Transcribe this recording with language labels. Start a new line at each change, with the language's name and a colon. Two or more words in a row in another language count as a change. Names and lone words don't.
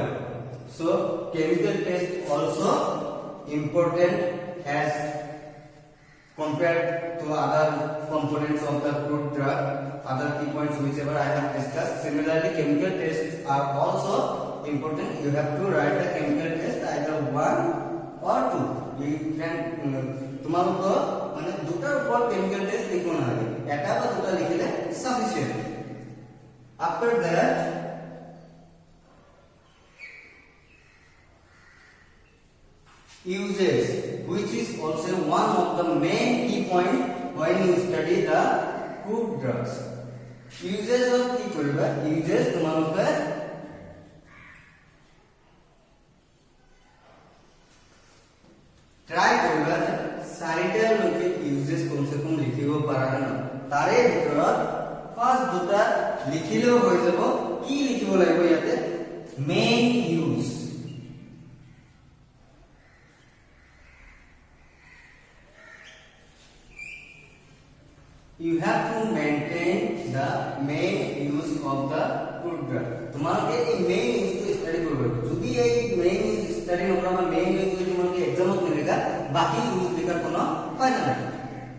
English: So chemical test also important as compared to other components of the crude drug, other key points whichever I have discussed. Similarly, chemical tests are also important. You have to write a chemical test either 1 or 2. You can
Assamese: তোমালোকৰ মানে দুটাৰ ওপৰত
English: chemical test
Assamese: লিখিব নালাগে, এটা বা দুটা লিখিলে sufficient.
English: After that, uses, which is also one of the main key point when you study the crude drugs. Uses of
Assamese: কি কৰিবা, uses তোমালোকে ট্রাই কৰিবা 4টা লৈকে uses কমসে কম লিখিব পাৰা ন। তাৰে ভিতৰত ফাৰ্স্ট দুটা লিখিলেও হৈ যাব। কি লিখিব লাগিব ইয়াতে,
English: main use. You have to maintain the main use of the crude drug.
Assamese: তোমালোকে এই
English: main useটো study
Assamese: কৰিব লাগিব। যদি এই
English: main use study
Assamese: নকৰা বা
English: main use
Assamese: যদি তোমালোকে এক্সামত নিলিখা, বাকি ইউজ লিখাৰ কোনো ফাইদা নাই।